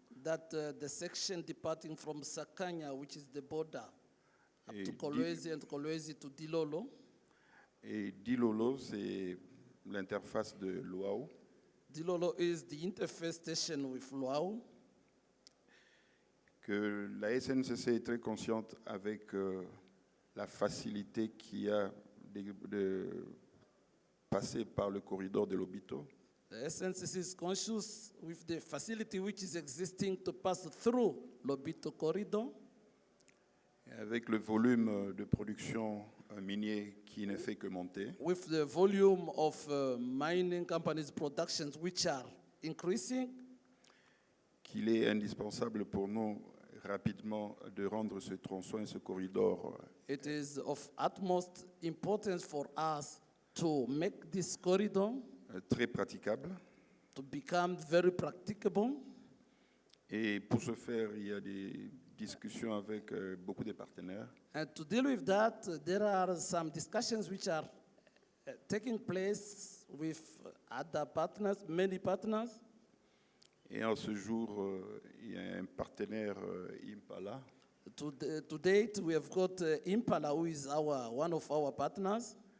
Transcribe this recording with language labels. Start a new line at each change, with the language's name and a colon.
English: that the section departing from Sakanya, which is the border, up
French: Et
English: to Kolwezi and Kolwezi to Dilolo.
French: et Dilolo, c'est l'interface de Luau.
English: Dilolo is the interface station with Luau.
French: que la SNCC est très consciente avec la facilité qu'il y a de passer par le corridor de Lobito.
English: The SNCC is conscious with the facility which is existing to pass through Lobito corridor.
French: Et avec le volume de production minier qui ne fait que monter,
English: With the volume of mining companies' productions which are increasing,
French: qu'il est indispensable pour nous rapidement de rendre ce tronçon et ce corridor
English: it is of utmost importance for us to make this corridor
French: très praticable.
English: to become very practicable.
French: Et pour ce faire, il y a des discussions avec beaucoup de partenaires.
English: And to deal with that, there are some discussions which are taking place with other partners, many partners.
French: Et en ce jour, il y a un partenaire Impala
English: To date, we have got Impala, who is one of our partners,